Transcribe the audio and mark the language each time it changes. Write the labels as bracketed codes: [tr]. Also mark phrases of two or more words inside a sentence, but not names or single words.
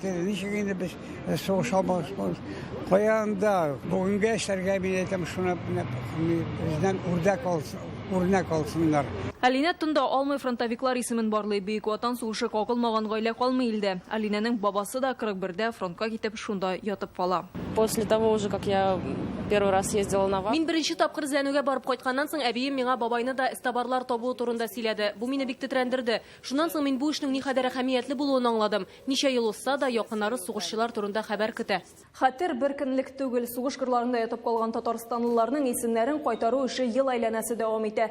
[tt] Ничек инде без сугыш алмабыз. Каян бүгенге эшләргә мин әйтәм, шуны бездән үрнәк алсыннар. Алина тында алмый фронтовиклар исемен барлый. Бөек Ватан сугышы кагылмаган гаилә калмый илдә. Алинәнең бабасы да 41дә фронтка китеп шунда ятып кала. [ru] После того уже, как я первый раз ездила на войну. [tt] Мин беренче тапкыр эзләнүгә барып кайтканнан соң әбием миңа бабайны да истабарлар табуы турында сөйләде. Бу мине бик тетрәндерде. Шуннан соң мин бу эшнең никадәр әһәмиятле булуын аңладым. Ничә ел узса да якыннары сугышчылар турында хәбәр көтә. Хәтер бер көнлек түгел. Сугыш кырларында ятып калган татарстанлыларның исемнәрен кайтару эше ел әйләнәсе дәвам итә.